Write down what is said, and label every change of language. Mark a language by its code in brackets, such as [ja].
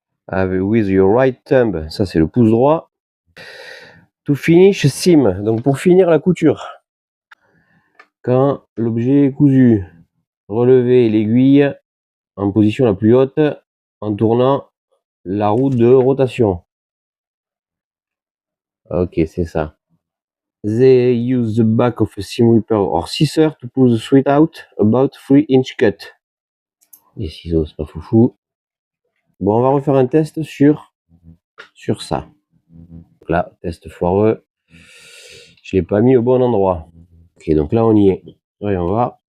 [en] With your right thumb, [fr] ça c'est le pouce droit. [en] To finish seam, [fr] donc pour finir la couture. Quand l'objet est cousu, relevez l'aiguille en position la plus haute en tournant la roue de rotation. Ok, c'est ça. [en] They use the back of a seam ripper or scissor to pull the thread out about 3-inch cut. [fr] Les ciseaux, c'est pas foufou. Bon, on va refaire un test sur ça. Donc là, test foireux. Je l'ai pas mis au bon endroit. Ok, donc là, on y est. Voyons voir.